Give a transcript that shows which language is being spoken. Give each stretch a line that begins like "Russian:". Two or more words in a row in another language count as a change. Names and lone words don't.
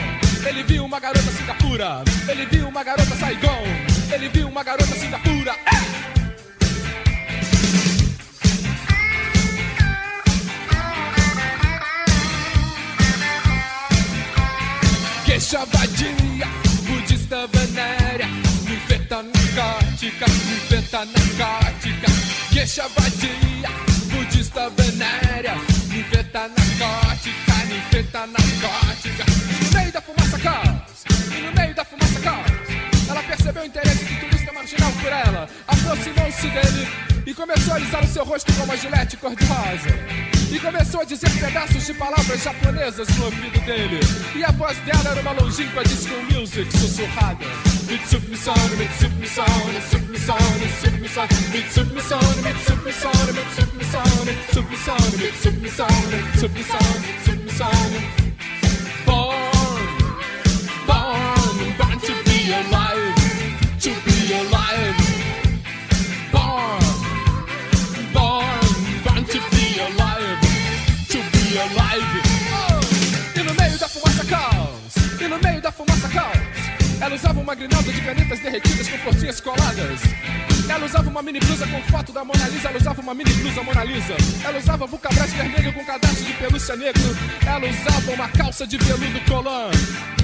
Portuguese: Ele viu uma garota Singapura. Ele viu uma garota Saigon. Ele viu uma garota Singapura. Geisha Vadia, budista venérea, ninfeta narcótica, ninfeta narcótica. Geisha Vadia, budista venérea, ninfeta narcótica, ninfeta narcótica. E no meio da fumaça caos, e no meio da fumaça caos, ela percebeu o interesse do turista marginal por ela, aproximou-se dele e começou a alisar o seu rosto com uma gilete cor-de-rosa. E começou a dizer pedaços de palavras japonesas no ouvido dele. E a voz dela era uma longínqua
English: disco music
Portuguese: sussurrada.
English: Mitsubi sound, Mitsubi sound, Mitsubi sound, Mitsubi sound, Mitsubi sound, Mitsubi sound, Mitsubi sound, Mitsubi sound, Mitsubi sound, Mitsubi sound, Mitsubi sound. Born to be alive, to be alive. Born to be alive, to be alive. Oh!
Portuguese: E no meio da fumaça caos, e no meio da fumaça caos, ela usava uma grinalda de canetas derretidas com forcinhas coladas. Ela usava uma mini blusa com foto da Mona Lisa. Ela usava uma mini blusa Mona Lisa. Ela usava vulcabras vermelho com cadastro de pelúcia negro. Ela usava uma calça de veludo colã.